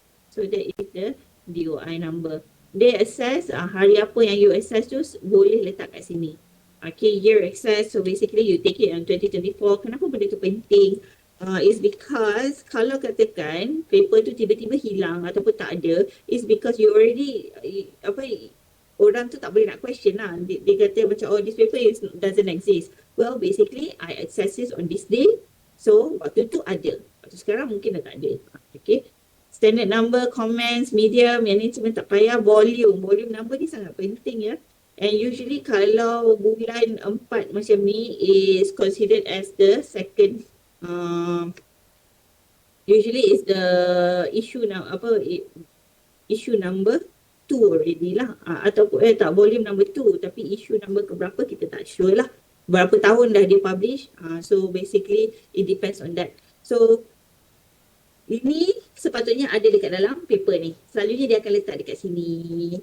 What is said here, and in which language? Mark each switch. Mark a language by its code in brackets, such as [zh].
[en] So, that is the DOI number. [ms] Dia access, hari apa yang you access tu boleh letak kat sini. [en] Okay, year access. So, basically you take it on 2024. [ms] Kenapa benda tu penting? [en] Is because [ms] kalau katakan paper tu tiba-tiba hilang ataupun tak ada, is because you already, orang tu tak boleh nak question lah. Dia kata macam, [en] oh, this paper doesn't exist. Well, basically, I access this on this day. [ms] So, waktu tu ada. Waktu sekarang mungkin dah tak ada. [en] Okay. Standard number, comments, medium, [ms] yang ni cuma tak payah. [en] Volume number ni sangat penting ya. And usually kalau bulan 4 macam ni is considered as the second, usually is the issue issue number 2 already lah, ataupun tak volume number 2, [ms] tapi issue number keberapa kita tak sure lah, berapa tahun dah dia publish. [en] So basically it depends on that. [ms] So ini sepatutnya ada dekat dalam paper ni. Selalunya dia akan letak dekat sini.